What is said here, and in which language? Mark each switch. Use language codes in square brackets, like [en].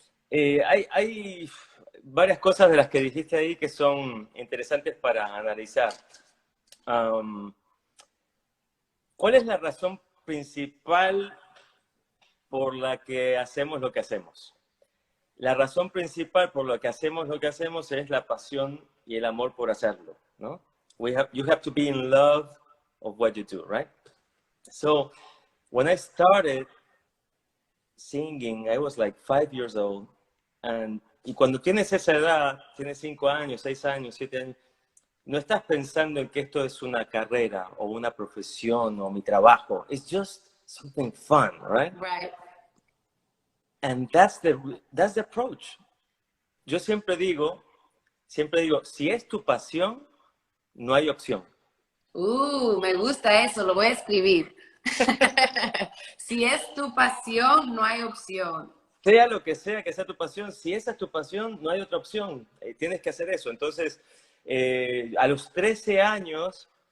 [es] Hay varias cosas de las que dijiste ahí que son interesantes para analizar. ¿Cuál es la razón principal por la que hacemos lo que hacemos? La razón principal por la que hacemos lo que hacemos es la pasión y el amor por hacerlo, ¿no? [en] You have to be in love of what you do, right? So, when I started singing, I was like 5 years old, [es] y cuando tienes esa edad, tienes 5 años, 6 años, 7 años, no estás pensando en que esto es una carrera o una profesión o mi trabajo. [en] It's just something fun, right? Right. And that's the approach. [es] Yo siempre digo, si es tu pasión, no hay opción. Me gusta eso, lo voy a escribir. Si es tu pasión, no hay opción. Sea lo que sea tu pasión, si esa es tu pasión, no hay otra opción. Tienes que hacer eso. Entonces, a los 13 años,